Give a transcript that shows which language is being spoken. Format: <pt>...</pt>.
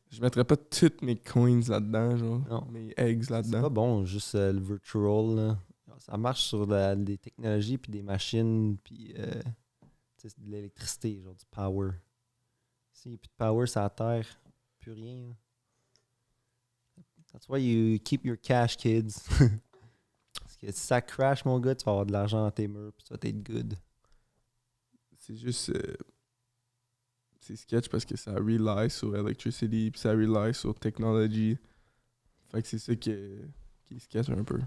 <fr>Je mettrais pas toutes mes coins là-dedans, genre. Non. Mes eggs C'est là-dedans. pas bon, juste le virtual, là. Ça marche sur des technologies, puis des machines, puis de l'électricité, genre du power. S'il n'y a plus de power sur la Terre, plus rien. Là.</fr> <en>That's why you keep your cash, kids.</en> <fr>Parce que si ça crash, mon gars, tu vas avoir de l'argent dans tes murs, puis tu vas être good. C'est juste... c'est sketch parce que ça rely sur electricity, puis ça rely sur technology. Fait que c'est ça qui est sketch un peu.</fr>